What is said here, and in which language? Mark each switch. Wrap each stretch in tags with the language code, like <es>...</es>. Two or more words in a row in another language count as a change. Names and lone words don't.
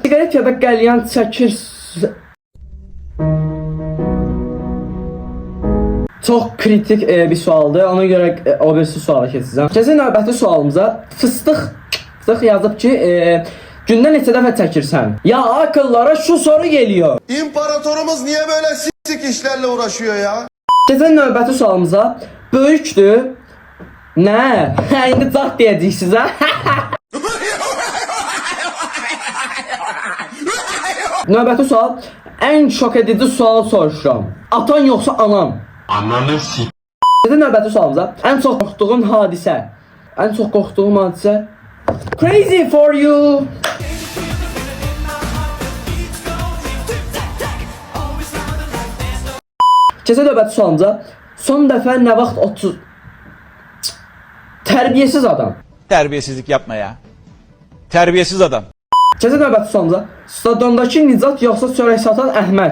<az>Siqaret</az> <tr>ya da</tr> <az>qəlyan çəkir... Çox kritik bir sualdır. Ona görə o birisi suala keçəcəm. Keçək növbəti sualımıza. Fıstıq yazıb ki, gündə neçə dəfə çəkirsən?</az> <tr>Ya akıllara şu soru geliyor. İmparatorumuz niye böyle s**tik işlerle uğraşıyor ya?</tr> <az>Keçək növbəti sualımıza. Böyükdür. Nə? İndi caq deyəcəksiniz ha? Növbəti sual. Ən şok edici sual soruşuram. Atan yoxsa anan? Ananı s**. Növbəti sualımıza. Ən çox qorxduğun hadisə. Ən çox qorxduğum hadisə.</az> <en>Crazy for you.</en> <az>Keçək növbəti sualımıza. Son dəfə nə vaxt 30...</az> <tr>Terbiyesiz adam. Terbiyesizlik yapma ya. Terbiyesiz adam.</tr> <az>Keçək növbəti sualımıza. Stadiondakı Nicat yoxsa çörək satan Əhməd?</az>